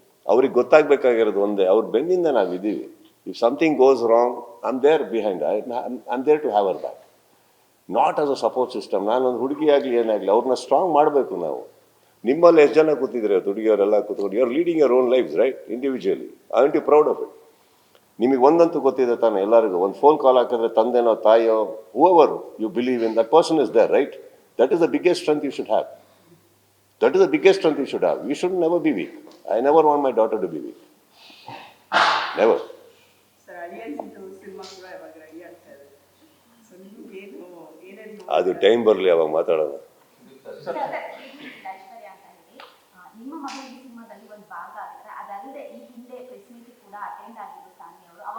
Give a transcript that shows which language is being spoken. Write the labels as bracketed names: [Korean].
[Kannada] ಅವ್ರಿಗೆ ಗೊತ್ತಾಗಬೇಕಾಗಿರೋದು ಒಂದೇ, ಅವ್ರ ಬೆನ್ನಿಂದ ನಾವಿದ್ದೀವಿ. [English] If something goes wrong, I am there behind, I am there to have our back, not as a support system. [Kannada] ನಾನೊಂದು ಹುಡುಗಿ ಆಗಲಿ ಏನಾಗಲಿ ಅವ್ರನ್ನ ಸ್ಟ್ರಾಂಗ್ ಮಾಡಬೇಕು ನಾವು. ನಿಮ್ಮಲ್ಲಿ ಎಷ್ಟು ಜನ ಕೂತಿದ್ರೆ ಹುಡುಗಿಯವರೆಲ್ಲ ಕೂತ್ಕೊಂಡು [English] You are leading your own lifes right individually I am too proud of it. [Kannada] ನಿಮಗೆ ಒಂದಂತೂ ಗೊತ್ತಿದೆ ತಾನೆ ಎಲ್ಲರಿಗೂ, ಒಂದು ಫೋನ್ ಕಾಲ್ ಹಾಕಿದ್ರೆ ತಂದೆನೋ ತಾಯಿಯೋ [English] However you believe in that person is there right. That is the biggest strength you should have. That is the biggest strength you should have. You should never be weak. I never want my daughter to be weak. Never. [Kannada] Sir alliance cinema ಕೂಡ ಇವಾಗ ready ಆಗ್ತಾ ಇದೆ. So ನಿಮ್ಗೆ ಏನೇನು ಅದು time ಬರಲಿ ಅವಾಗ ಮಾತಾಡೋಣ. ಐಶ್ವರ್ಯ ಅಂತ ಹೇಳಿ ನಿಮ್ಮ ಮಗಳ ಈ ಸಿನಿಮಾದಲ್ಲಿ ಒಂದು ಭಾಗ ಆಗಿದ್ರೆ ಅದಲ್ಲದೆ ಈ ಹಿಂದೆ ಪ್ರೆಸ್ ಮೀಟ್ ಕೂಡ ಅಟೆಂಡ್ ಆಗಿದ್ರು ಸಾನ್ವಿ ಅವರು.